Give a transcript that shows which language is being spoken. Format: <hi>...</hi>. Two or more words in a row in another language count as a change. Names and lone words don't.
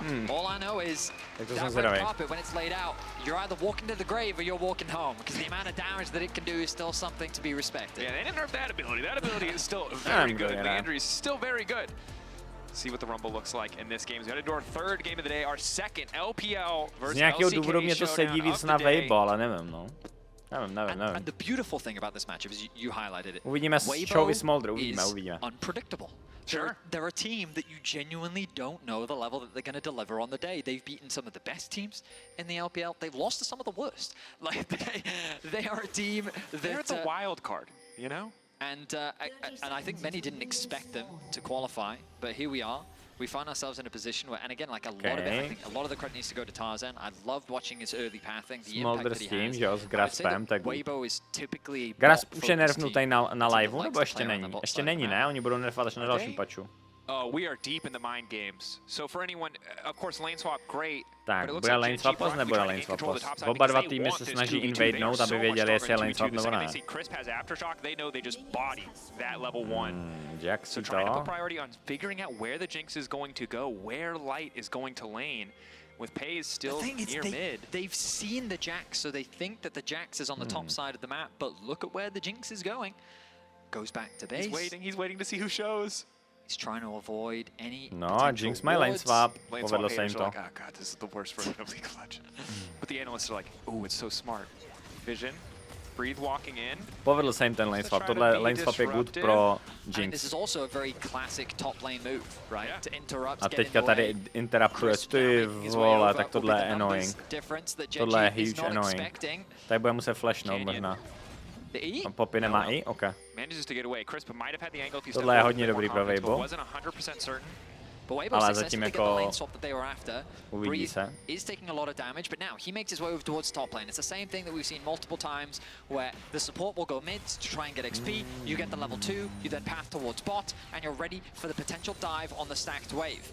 <en>All I know is that red carpet, when it's laid out, you're either walking to the grave or you're walking home, because the amount of damage that it can do is still something to be respected. Yeah, they didn't nerf that ability. That ability is still very good. Leandry is still very good. See what the Rumble looks like in this game. We're going to do our third game of the day, our second LPL versus</en> <cs>Z nějakého</cs> <en>LCK</en> <cs>důvodu mě to sedí víc na Waybo, ale nevím, no. Nevím.</cs> <en>And the beautiful thing about this matchup is you highlighted it.</en> <cs>Uvidíme Showy Smolder, uvidíme.</cs> <en>Unpredictable. Sure. They're a team that you genuinely don't know the level that they're going to deliver on the day. They've beaten some of the best teams in the LPL. They've lost to some of the worst. Like they are a team that they're the wild card, you know? And I think many didn't expect them to qualify, but here we are. We find ourselves in a position where, and again, like a lot of it, I think a lot of the credit needs to go to Tarzan. I loved watching his early pathing, the impact that he has.</en> <cs>Že jo, s Graspem, tak</cs> <en>Waybo is typically</en> <cs>Grasp už je nerfnutý na liveu, nebo ještě není? Ještě není, ne? Oni budou nerfovat až na dalším patchu.</cs> <en>We are deep in the mind games. So for anyone, of course, lane swap great.</en> <cs>Tak, bude lane swapos, nebude lane swapos? Oba dva týmy se snaží invadenout, aby věděli, jestli je</cs> <en>lane swap</en> <cs>nebo ne.</cs> <en>Crisp has aftershock, they know they just bodied that level 1.</en> <cs>Jack si</cs> <en>So trying to to. put priority on figuring out where the Jinx is going to go, where Light is going to lane. With Pays still near mid. They've seen the Jax, so they think that the Jax is on the top side of the map, but look at where the Jinx is going. Goes back to base. He's waiting to see who shows. He's trying to avoid any</en> <cs>No a Jinx mají</cs> <en>lane swap,</en> <cs>povedlo se jim to.</cs> <en>Like, oh god, this is the worst version of League of Legends. But the analysts are like, oh, it's so smart. Vision, breathe walking in.</en> <cs>Povedl se jim ten</cs> <en>lane swap,</en> <cs>tohle</cs> <en>lane swap</en> <cs>je good pro</cs> <en>And this</en> <cs>Jinx.</cs> <en>is also a very classic top lane move, right? Yeah. To interrupt,</en> <cs>A</cs> <en>get in</en> <cs>teďka</cs> <en>the</en> <cs>tady</cs> <en>way.</en> <cs>interruptuje, ty vole, tak tohle je annoying. Tohle je</cs> <en>huge annoying.</en> <cs>Tady bude muset flashnout možná.</cs> <en>The E?</en> <cs>A Poppy nemá i? OK.</cs> <en>Manages to get away. Crisp might have had the angle if he</en> <cs>Tohle je hodně dobrý pro</cs> <en>but</en> <cs>Waybo.</cs> <en>wasn't 100% certain. But Waybo</en> <cs>Ale</cs> <en>successfully</en> <cs>zatím</cs> <en>get the</en> <cs>jako</cs> <en>lane swap that they were after.</en> <cs>uvidí</cs> <en>Breathe</en> <cs>se.</cs> <en>is taking a lot of damage, but now he makes his way over towards top lane. It's the same thing that we've seen multiple times, where the support will go mid to try and get XP. You get the level 2, you then path towards bot, and you're ready for the potential dive on the stacked wave.</en>